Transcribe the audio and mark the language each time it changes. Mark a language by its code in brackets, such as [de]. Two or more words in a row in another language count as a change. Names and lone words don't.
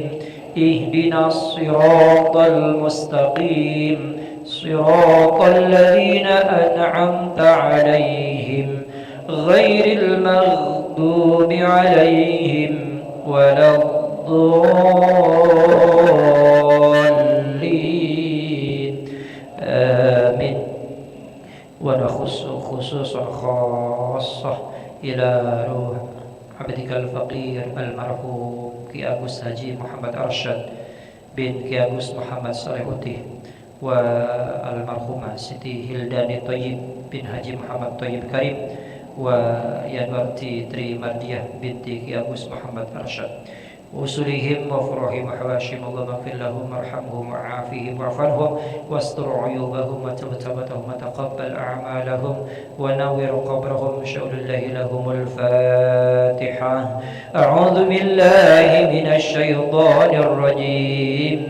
[ar] اهدنا الصراط المستقيم صراط الذين أنعمت عليهم غير المغضوب عليهم ولا الضالين. آمين. ونخص خصوصا خاصة إلى روح عبدك الفقير المرحوم Ki Agus Haji Muhammad Arsyad bin Ki Agus Muhammad Saleh Utih والمرحومة Siti Hildani Thayyib bin Haji Muhammad Thayyib Karim wa Yanwarti Tri Mardiyah binti Ki Agus Muhammad Arsyad. وأصولهم وفروعهم وحواشيهم. اللهم اغفر لهم وارحمهم وعافهم واعف عنهم واستر عيوبهم وتب توبتهم وتقبل أعمالهم ونور قبرهم. شؤل الله لهم الفاتحة. أعوذ بالله من الشيطان الرجيم.